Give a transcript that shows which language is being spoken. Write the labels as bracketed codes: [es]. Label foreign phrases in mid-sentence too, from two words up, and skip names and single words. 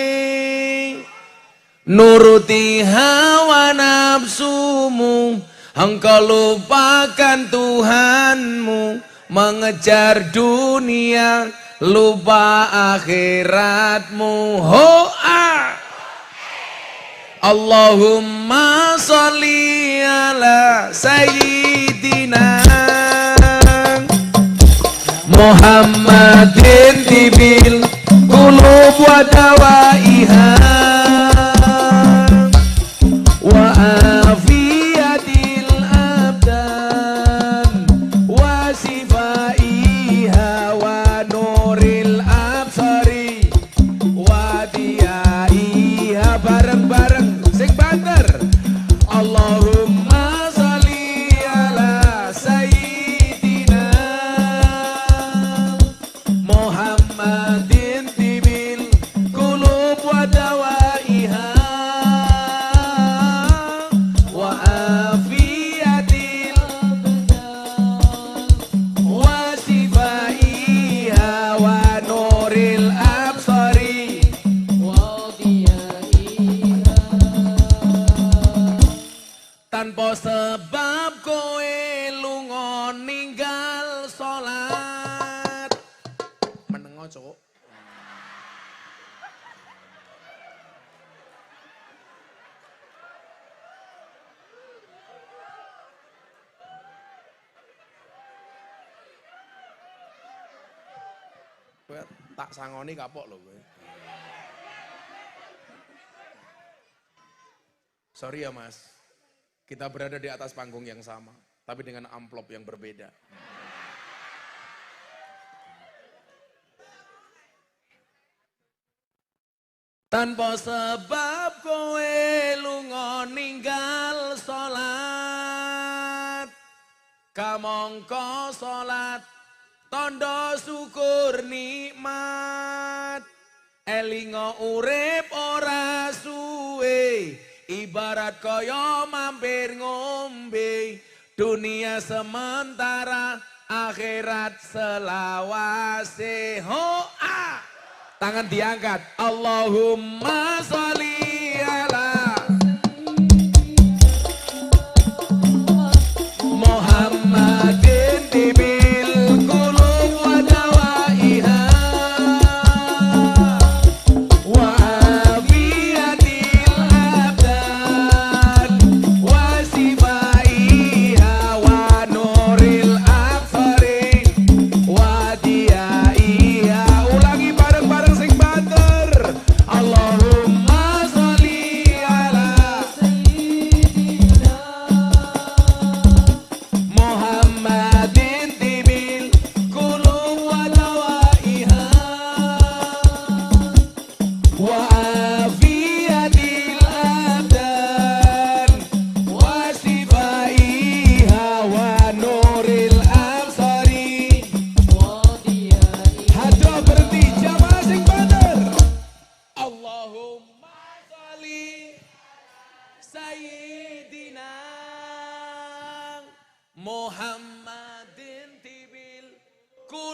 [id] nuruti hawa nafsumu, engkau lupakan Tuhanmu, mengejar dunia lupa akhiratmu. [ar] Hoa اللهم صل على سيدنا محمد طب القلوب ودوائها وعافية الأبدان وشفائها ونور الأبصار وضيائها. [jv] Bareng-bareng sing banter. [ar] اللهم صل على سيدنا محمد طب القلوب ودوائها وعافية وشفائها ونور الأبصار وضيائها. [jv] Tanpa sebab kowe lunga ninggal salat. Menengo cuk. Kowe tak sangoni kapok lho kowe. [id] Sorry ya Mas, kita berada di atas panggung yang sama, tapi dengan amplop yang berbeda. [jv] Tanpa sebab kowe lunga ninggal salat, kamangka salat tondo syukur nikmat, elinga urip ora suwe, ibarat kaya mampir ngombe, dunia sementara akhirat selawase. Hoa tangan diangkat. [ar] اللهم صل على محمد طب القلوب ودوائها وعافية الأبدان وشفائها ونور الأبصار وضيائها. [jv] Ulangi bareng-bareng sing banter. [ar] اللهم صل على سيدنا محمد طب القلوب ودوائها وعافية الأبدان وشفائها ونور الأبصار وضيائها. [jv] Hadra berhenti, jamaah sing banter. [ar] اللهم صل سيدنا محمد طب